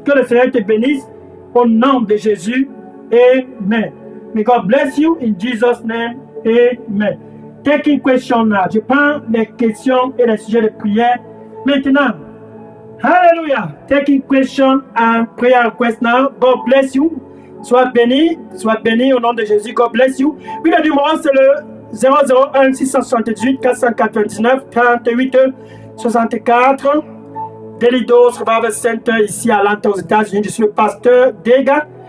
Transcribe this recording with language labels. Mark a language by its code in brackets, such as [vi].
[fr] Que le Seigneur te bénisse au nom de Jésus. Amen. [en] May God bless you in Jesus' name. Amen. Taking question now. [fr] Je prends les questions et les sujets de prière maintenant. Hallelujah. [en] Taking question and prayer request now. God bless you. [fr] Sois béni au nom de Jésus. [en] God bless you. [fr] Oui, le numéro c'est le 001 678 499 38 64. Delidos Revival Center ici à Atlanta aux États-Unis. Je suis le pasteur Dega.